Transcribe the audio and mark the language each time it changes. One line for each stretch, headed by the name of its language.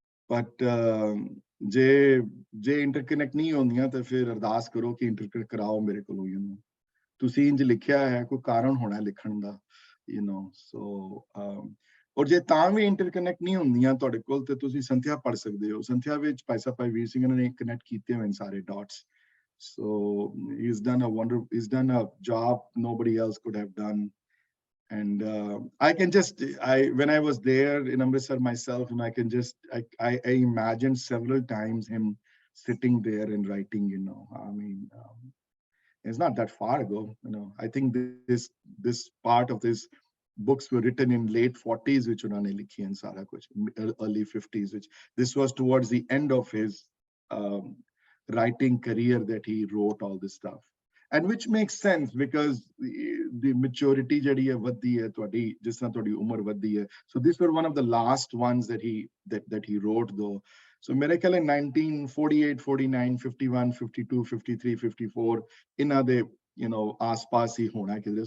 Punjabi: But ਜੇ ਇੰਟਰਕਨੈਕਟ ਨਹੀਂ ਹੁੰਦੀਆਂ ਤਾਂ ਫਿਰ ਅਰਦਾਸ ਕਰੋ ਕਿ ਇੰਟਰਕਨੈਕਟ ਕਰਾਓ ਮੇਰੇ ਕੋਲੋਂ,
English: You know.
Punjabi: ਤੁਸੀਂ ਇੰਜ ਲਿਖਿਆ ਹੈ ਕੋਈ ਕਾਰਨ ਹੋਣਾ ਲਿਖਣ ਦਾ,
English: You know.
Punjabi: ਸੋ ਔਰ ਜੇ ਤਾਂ ਵੀ ਇੰਟਰਕਨੈਕਟ ਨਹੀਂ ਹੁੰਦੀਆਂ ਤੁਹਾਡੇ ਕੋਲ ਤੇ ਤੁਸੀਂ ਸੰਥਿਆ ਪੜ੍ਹ ਸਕਦੇ ਹੋ. ਸੰਥਿਆ ਵਿੱਚ ਭਾਈ ਸਾਹਿਬ ਵੀਰ ਸਿੰਘ ਨੇ ਕਨੈਕਟ ਕੀਤੇ ਹੋਏ ਸਾਰੇ dots.
English: So he's done a job nobody else could have done. And when I was there in Amritsar myself, and I imagined several times him sitting there and writing, you know. I mean, it's not that far ago, you know. I think this part of this books were written in late 40s, which
Hindi: unhone likhi hain sara kuch,
English: early 50s, which this was towards the end of his writing career that he wrote all this stuff. and which makes sense because the maturity
Punjabi: ਜਿਹੜੀ ਹੈ ਵੱਧਦੀ ਹੈ ਤੁਹਾਡੀ ਜਿਸ ਤਰ੍ਹਾਂ ਤੁਹਾਡੀ ਉਮਰ ਵੱਧਦੀ ਹੈ.
English: So these were one of the last ones that he wrote though.
Punjabi: So ਮੇਰੇ ਖਿਆਲ 1948 49 51 52 53 54 ਇਹਨਾਂ ਦੇ ਆਸ-ਪਾਸ ਹੀ ਹੋਣਾ ਕਿਤੇ.